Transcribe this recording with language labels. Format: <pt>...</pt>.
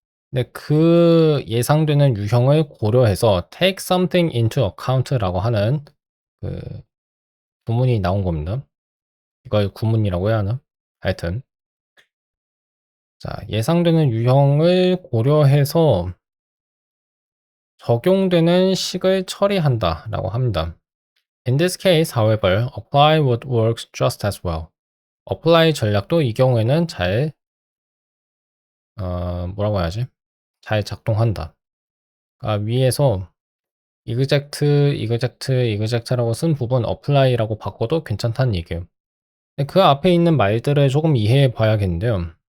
<ko>근데 그 예상되는 유형을 고려해서</ko> <en>take something into account</en> <ko>라고 하는 그 구문이 나온 겁니다. 이걸 구문이라고 해야 하나? 하여튼 자, 예상되는 유형을 고려해서 적용되는 식을 처리한다라고 합니다.</ko> <en>In this case, however, apply would work just as well.</en> <ko>apply 전략도 이 경우에는 잘 뭐라고 해야지? 잘 작동한다. 위에서 exact, exact, exact라고 쓴 부분 apply라고 바꿔도 괜찮다는 얘기예요. 그 앞에 있는 말들을 조금 이해해 봐야겠는데요.</ko>